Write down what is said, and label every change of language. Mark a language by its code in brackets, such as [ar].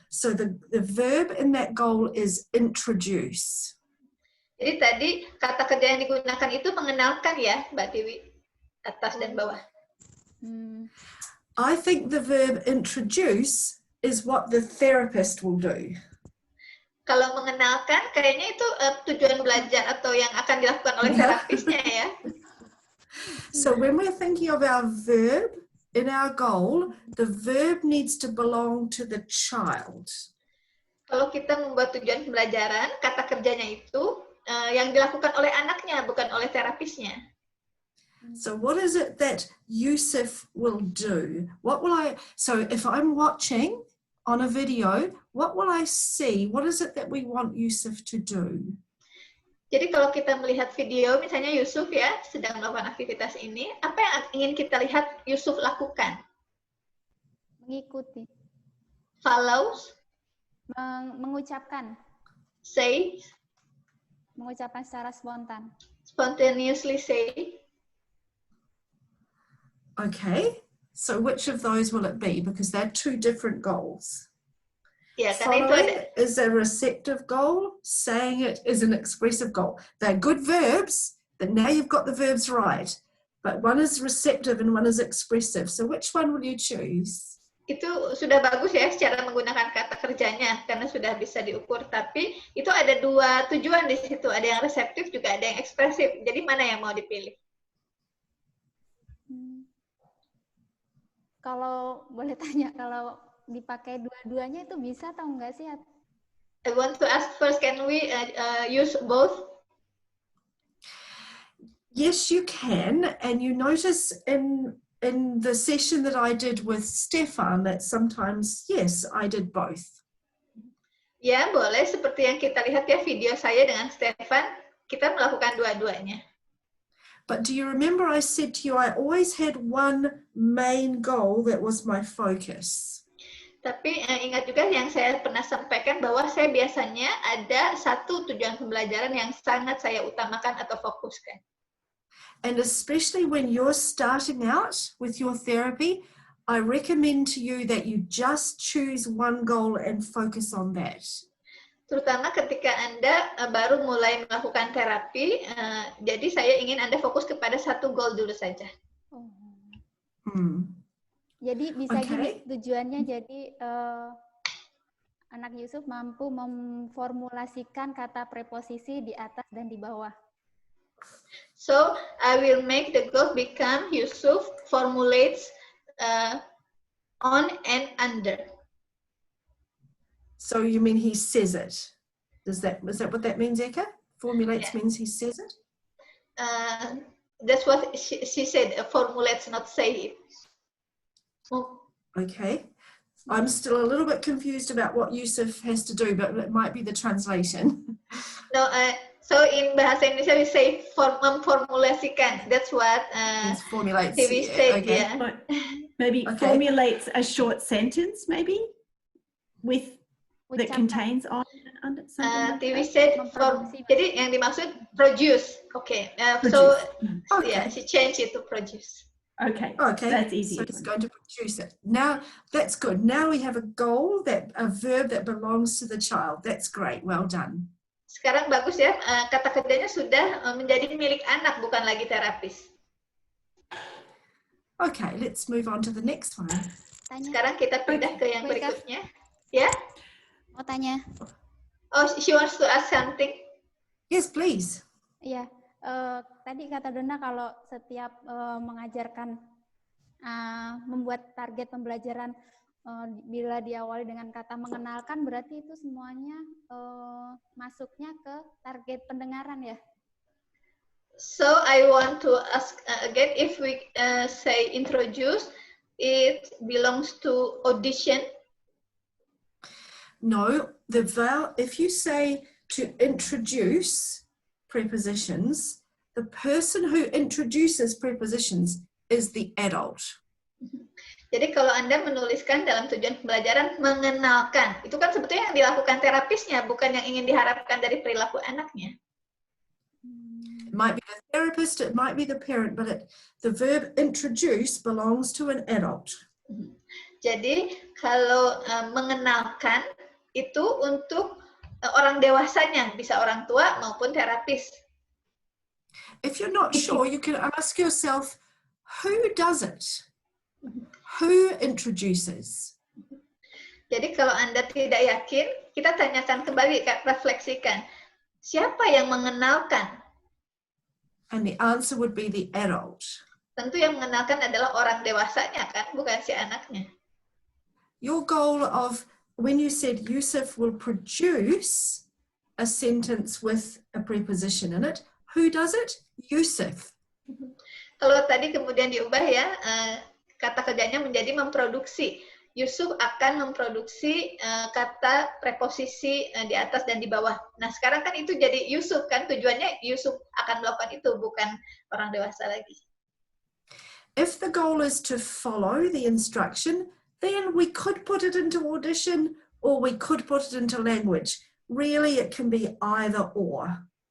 [en] So the verb in that goal is introduce. [id] Jadi tadi kata kerja yang digunakan itu mengenalkan ya, Mbak Tiwi, atas dan bawah. [en] I think the verb introduce is what the therapist will do. [id] Kalau mengenalkan, kayaknya itu tujuan belajar atau yang akan dilakukan oleh terapisnya ya. [en] So when we're thinking of our verb in our goal, the verb needs to belong to the child. [id] Kalau kita membuat tujuan pembelajaran, kata kerjanya itu yang dilakukan oleh anaknya, bukan oleh terapisnya. [en] So what is it that Yusuf will do? So if I'm watching on a video, what will I see? What is it that we want Yusuf to do? [id] Jadi kalau kita melihat video, misalnya Yusuf ya, sedang melakukan aktivitas ini, apa yang ingin kita lihat Yusuf lakukan? Mengikuti. [en] Follows. [id] Mengucapkan. [en] Say. [id] Mengucapkan secara spontan. [en] Spontaneously say. Okay, so which of those will it be? Because they're two different goals. [id] Ya, karena itu ada. [en] Is a receptive goal, saying it is an expressive goal. They're good verbs, but now you've got the verbs right. But one is receptive and one is expressive. So which one will you choose? [id] Itu sudah bagus ya secara menggunakan kata kerjanya, karena sudah bisa diukur. Tapi itu ada dua tujuan di situ. Ada yang reseptif, juga ada yang ekspresif. Jadi mana yang mau dipilih? Kalau boleh tanya, kalau dipakai dua-duanya itu bisa atau enggak sih? [en] I want to ask first, can we use both? Yes, you can. And you notice in the session that I did with Stefan that sometimes, yes, I did both. [id] Ya, boleh. Seperti yang kita lihat ya video saya dengan Stefan, kita melakukan dua-duanya. [en] But do you remember I said to you, I always had one main goal that was my focus. [id] Tapi ingat juga yang saya pernah sampaikan bahwa saya biasanya ada satu tujuan pembelajaran yang sangat saya utamakan atau fokuskan. [en] And especially when you're starting out with your therapy, I recommend to you that you just choose one goal and focus on that. [id] Terutama ketika Anda baru mulai melakukan terapi, jadi saya ingin Anda fokus kepada satu goal dulu saja. Jadi bisa gini, tujuannya jadi anak Yusuf mampu memformulasikan kata preposisi di atas dan di bawah. [en] So, I will make the goal become Yusuf formulates on and under. So you mean he says it? Is that what that means, Eka? Formulates means he says it? That's what she said, formulates, not say it. Okay. I'm still a little bit confused about what Yusuf has to do, but it might be the translation. No, so in Bahasa Indonesia we say memformulasikan. That's what TV said. Okay. Yeah. Maybe formulates a short sentence, maybe with that contains on under something. TV said [id] jadi yang dimaksud [en] produce. Okay. So yeah, she changed it to produce. Okay. That's easy. So it's going to produce it. Now that's good. Now we have a goal, a verb that belongs to the child. That's great. Well done. [id] Sekarang bagus ya, kata kerjanya sudah menjadi milik anak, bukan lagi terapis. [en] Okay, let's move on to the next one. [id] Sekarang kita pindah ke yang berikutnya. Ya? Mau tanya. [en] Oh, she wants to ask something. Yes, please. [id] Iya, tadi kata Donna kalau setiap mengajarkan, membuat target pembelajaran, bila diawali dengan kata mengenalkan, berarti itu semuanya masuknya ke target pendengaran ya? [en] So I want to ask again, if we say introduce, it belongs to audition? No, if you say to introduce prepositions, the person who introduces prepositions is the adult. [id] Jadi kalau Anda menuliskan dalam tujuan pembelajaran mengenalkan, itu kan sebetulnya yang dilakukan terapisnya, bukan yang ingin diharapkan dari perilaku anaknya. [en] might be the therapist, it might be the parent, but the verb introduce belongs to an adult. [id] Jadi kalau mengenalkan itu untuk orang dewasanya, bisa orang tua maupun terapis. [en] If you're not sure, you can ask yourself, who does it? Who introduces? [id] Jadi kalau Anda tidak yakin, kita tanyakan kembali, refleksikan. Siapa yang mengenalkan? [en] And the answer would be the adult. [id] Tentu yang mengenalkan adalah orang dewasanya kan, bukan si anaknya. [en] Your goal of, when you said Yusuf will produce a sentence with a preposition in it, who does it? Yusuf. [id] Kalau tadi kemudian diubah ya, kata kerjanya menjadi memproduksi. Yusuf akan memproduksi kata preposisi di atas dan di bawah. Nah sekarang kan itu jadi Yusuf kan, tujuannya Yusuf akan melakukan itu, bukan orang dewasa lagi. [en] If the goal is to follow the instruction, then we could put it into audition or we could put it into language. Really, it can be either or.